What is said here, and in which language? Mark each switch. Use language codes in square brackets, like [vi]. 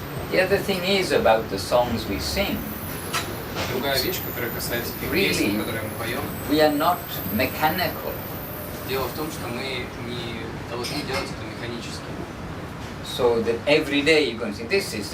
[en] The other thing is about the songs we sing. [ru] Другая вещь, которая касается тех песен, которые мы поем. [en] We are not mechanical. [ru] Дело в том, что мы не должны делать это механически. [en] So that every day you're going to sing this.